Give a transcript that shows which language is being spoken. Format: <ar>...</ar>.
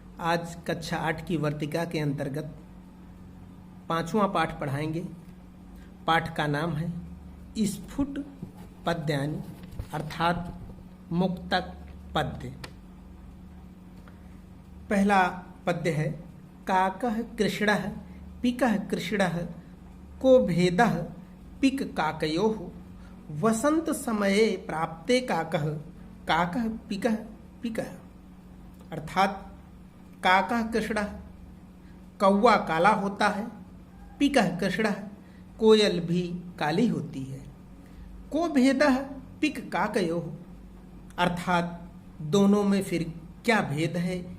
<hi>आज कक्षा 8 की वर्तिका के अंतर्गत 5वां पाठ पढ़ाएंगे। पाठ का नाम है स्फुट पद्यानि अर्थात मुक्तक पद्य।</hi> <sa>पहला पद्य है काकः कृष्णः पिकः कृष्णः को भेदः पिक काकयोः वसंत समये प्राप्ते काकः काकः पिकः पिकः।</sa> <hi>अर्थात</hi> <sa>काकः कृष्णः</sa> <hi>कौवा काला होता है,</hi> <sa>पिकः कृष्णः</sa> <hi>कोयल भी काली होती है।</hi> <sa>को भेदः पिक काकयोः</sa> <hi>अर्थात दोनों में फिर क्या भेद है।</hi>